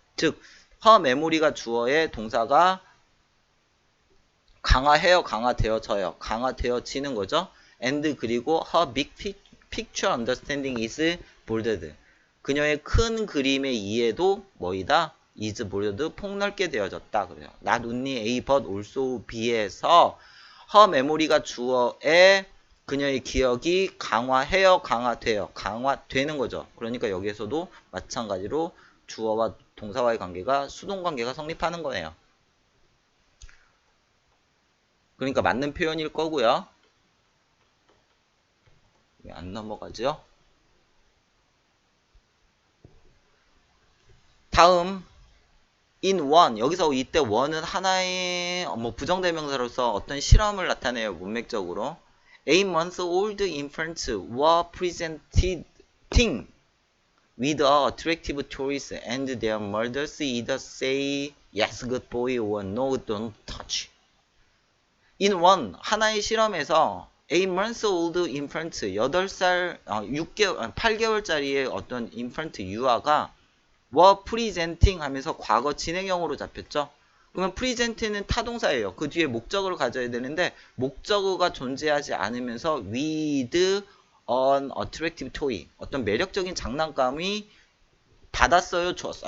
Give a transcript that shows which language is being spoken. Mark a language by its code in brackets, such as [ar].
[ko] 즉, [en] her memory [ko] 가 주어의 동사가 강화해요, 강화되어져요, 강화되어지는 거죠. [en] and [ko] 그리고 [en] her big picture understanding is bolded. [ko] 그녀의 큰 그림의 이해도 뭐이다? [en] is bolded, [ko] 폭넓게 되어졌다 그래요. [en] not only A but also B [ko] 에서 [en] her memory [ko] 가 주어의 그녀의 기억이 강화해요, 강화돼요, 강화되는 거죠. 그러니까 여기에서도 마찬가지로 주어와 동사와의 관계가 수동 관계가 성립하는 거예요. 그러니까 맞는 표현일 거고요. 왜 안 넘어가죠? 다음 [en] in one, [ko] 여기서 이때 one은 하나의 부정대명사로서 어떤 실험을 나타내요. 문맥적으로 [en] 8 months old infants were presenting with a attractive choice and their mothers either say yes good boy or no don't touch. in one, [ko] 하나의 실험에서 [en] 8 months old infant, [ko] 8개월짜리의 어떤 infant 유아가 [en] were presenting [ko] 하면서 과거 진행형으로 잡혔죠. 그러면 present는 타동사예요. 그 뒤에 목적어를 가져야 되는데 목적어가 존재하지 않으면서 [en] with an attractive toy, [ko] 어떤 매력적인 장난감이 받았어요, 주었어요?